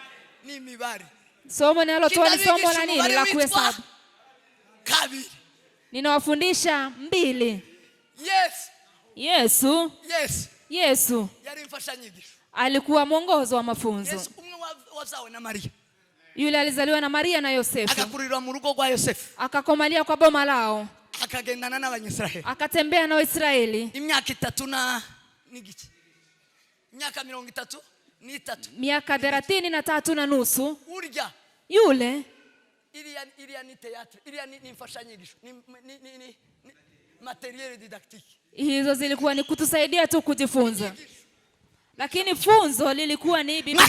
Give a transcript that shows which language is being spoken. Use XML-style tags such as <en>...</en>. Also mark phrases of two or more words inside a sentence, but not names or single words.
<sw>Somo ninalotoa ni somo la nini? La kuhesabu. Ninawafundisha mbili. Yesu alikuwa mwongozo wa mafunzo. Yule alizaliwa na Maria na Yosefu.</sw> <rn>Akakurirwa mu rugo rwa Yosefu.</rn> <sw>Akakomalia kwa boma lao.</sw> <rn>Akagendana n'Abanyisraeli.</rn> <sw>Akatembea na Waisraeli.</sw> <rn>Imyaka 3 na n'igice.</rn> <sw>Miaka 33. Miaka 33 na nusu.</sw> <rn>Urya.</rn> <sw>Yule. Ilia ni teatro. Ilia ni mfashanyigisho. Ni</sw> <fr>materiel didactique.</fr> <sw>Hizo zilikuwa ni kutusaidia tu kujifunza. Lakini funzo lilikuwa ni Biblia.</sw>